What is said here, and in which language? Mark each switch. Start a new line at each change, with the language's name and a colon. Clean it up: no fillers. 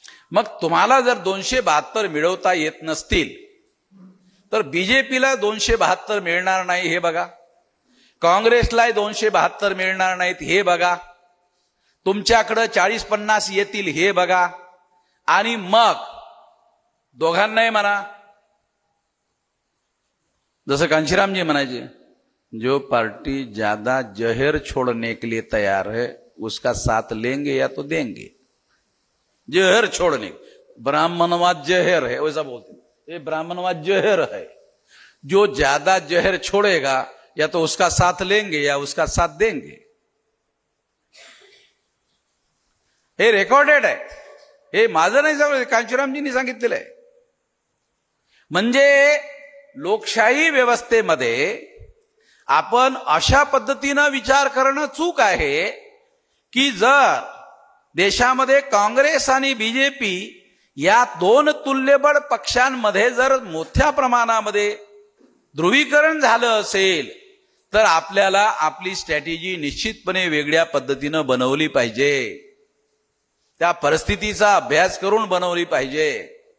Marathi: मग तुम्हाला जर 272 मिळवता येत नसतील तर बीजेपीला 272 मिळणार नाही हे बघा, काँग्रेसला 272 मिळणार नाहीत हे बघा, तुमच्याकडे 40-50 येतील हे बघा, आणि मग दोघांनाही म्हणा, जसं कांशीरामजी म्हणायचे,
Hindi: जो पार्टी ज्यादा जहर छोड़ने के लिए तैयार है उसका साथ लेंगे या तो देंगे. जहर छोड़ने, ब्राह्मणवाद जहर है वैसा बोलते, ये ब्राह्मणवाद जहर है. जो ज्यादा जहर छोड़ेगा या तो उसका साथ लेंगे या उसका साथ देंगे.
Marathi: हे रेकॉर्डेड आहे, हे माझं नाही सांगितलं, कांशीरामजींनी सांगितलेलं आहे. म्हणजे लोकशाही व्यवस्थेमध्ये आपण अशा पद्धतीनं विचार करणं चूक आहे की जर देशामध्ये काँग्रेस आणि बीजेपी या 2 तुल्यबळ पक्षांमध्ये जर मोठ्या प्रमाणामध्ये ध्रुवीकरण झालं असेल तर आपल्याला आपली स्ट्रॅटेजी निश्चितपणे वेगळ्या पद्धतीनं बनवली पाहिजे, त्या परिस्थितीचा अभ्यास करून बनवली पाहिजे.